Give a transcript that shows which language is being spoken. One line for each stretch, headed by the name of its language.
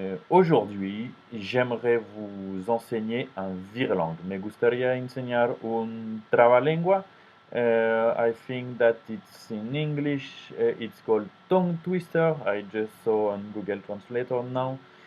French: Aujourd'hui, j'aimerais vous enseigner un virlang.
Spanish: Me gustaría enseñar un trabalengua.
English: I think that it's in English. It's called tongue twister. I just saw on Google Translator now.